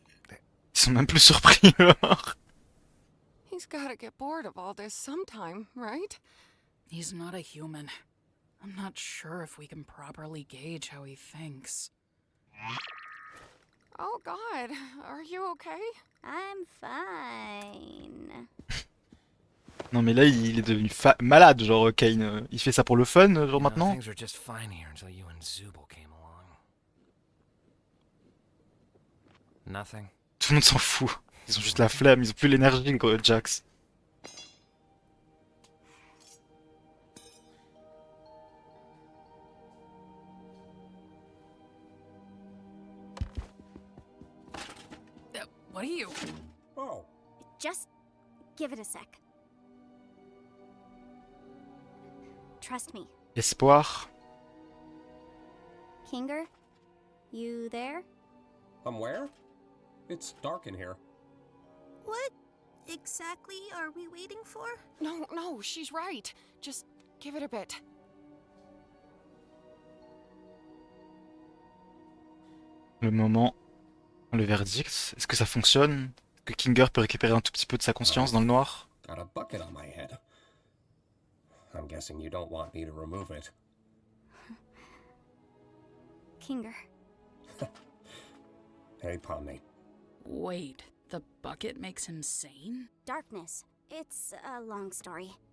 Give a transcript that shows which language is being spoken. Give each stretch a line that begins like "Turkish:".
French: ils sont même plus surpris alors.
English: He's gotta get bored of all this sometime, right? He's not a human. I'm not sure if we can properly gauge how he thinks. Oh God, are you okay? I'm fine.
French: Non mais là il est devenu malade, genre Kane. Il fait ça pour le fun, genre
English: You know,
French: maintenant.
English: things were just fine here until you and Zubul came along. Nothing.
French: Tout le monde s'en fout. Ils ont juste la flemme, ils ont plus l'énergie, gros Jax.
English: What are you? Oh, Just give it a sec. Trust me.
French: Espoir.
English: Kinger, you there? I'm where? It's dark in here. What exactly are we waiting for? No, she's right. Just give it a bit.
French: Le moment. Le verdict. Est-ce que ça fonctionne? Est-ce que Kinger peut récupérer un tout petit peu de sa conscience dans le noir?
English: Got a bucket on my head. I'm guessing you don't want me to remove it. Kinger. Hey, Pomni. Wait, the bucket makes him sane? Darkness. It's a long story.